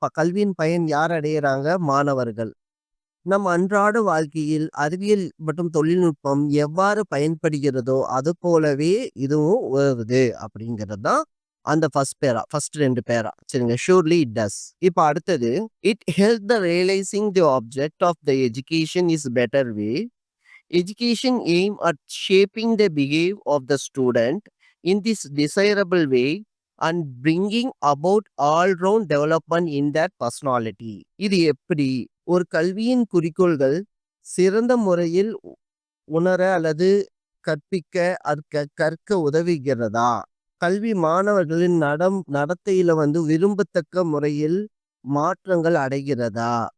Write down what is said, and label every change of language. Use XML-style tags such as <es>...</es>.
<ta>கல்வியின் பயன் யார் அடையிறாங்க? மாணவர்கள். நம் அன்றாட வாழ்க்கையில் அறிவியல் மற்றும் தொழில்நுட்பம் எவ்வாறு பயன்படுகிறதோ அது போலவே இதுவும் உதவுது அப்படிங்கிறது தான் அந்த ஃபர்ஸ்ட் 2 பேரா. சரிங்க,</ta> <en>Surely it does.</en> <ta>இப்போ அடுத்தது,</ta> <en>It help the realising the object of the education is better way. Education aim at shaping the behavior of the student in this desirable way and bringing about all-round development in their personality.</en> <ta>இது எப்படி ஒரு கல்வியின் குறிக்கோள்கள் சிறந்த முறையில் உணர அல்லது கற்பிக்க கற்க உதவுகிறதா? கல்வி மாணவர்களின் நடத்தையில வந்து விரும்பத்தக்க முறையில் மாற்றங்கள் அடைகிறதா?</ta>